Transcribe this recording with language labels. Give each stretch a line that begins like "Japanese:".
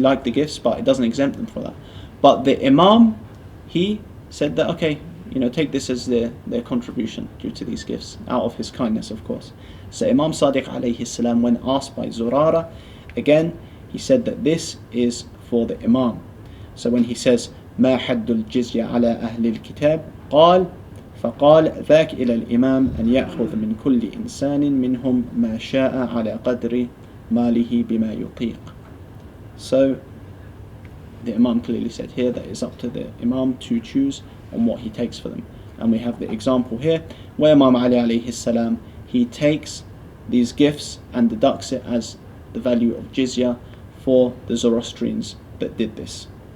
English: We like the gifts, but it doesn't exempt them from that. But the Imam, he said that, okay, take this as their contribution due to these gifts, out of his kindness, of course. So Imam Sadiq alayhi salam, when asked by Zurara, again, he said that this is for the Imam. So when he says
Arabic: ما حد الجزية على أهل الكتاب قال فقال ذاك إلى الإمام أن يأخذ من كل إنسان منهم ما شاء على قدر ماله بما يطيق.
English: So the Imam clearly said here that it's up to the Imam to choose on what he takes for them. And we have the example here where Imam Ali alayhi salam, he takes these gifts and deducts it as the value of jizya for the Zoroastrians that did this.